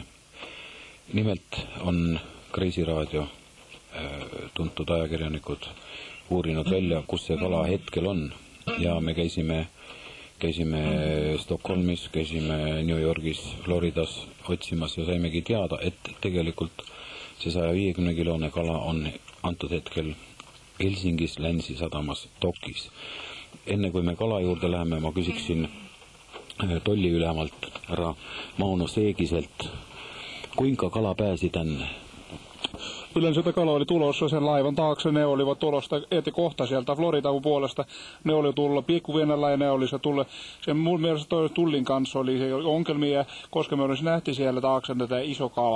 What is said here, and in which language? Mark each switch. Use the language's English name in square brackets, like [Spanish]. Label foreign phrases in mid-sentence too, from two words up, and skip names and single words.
[Estonian] Nimelt on Kreisi raadio tuntud ajakirjanikud uurinud välja, kus see kala hetkel on ja me käisime Stockholmis, käisime New Yorgis, Floridas otsimas ja saimegi teada, et tegelikult see 150-kilone kala on antud hetkel Helsingis Länsi sadamas dokis. Enne kui me kala juurde läheme, ma küsiksin tolliülemalt härra Mauno Seegiselt, kuinka kala pääsi tänne? [Finnish] Yleensä kala oli tulossa sen laivan taakse, ne olivat tulosta kohta sieltä Floridan puolesta, ne oli tullut pikkuvenällä ja ne oli se tullut, sen mun mielestä tullin kanssa oli se ongelmia, koska me olisi nähty siellä taakse tätä iso kala.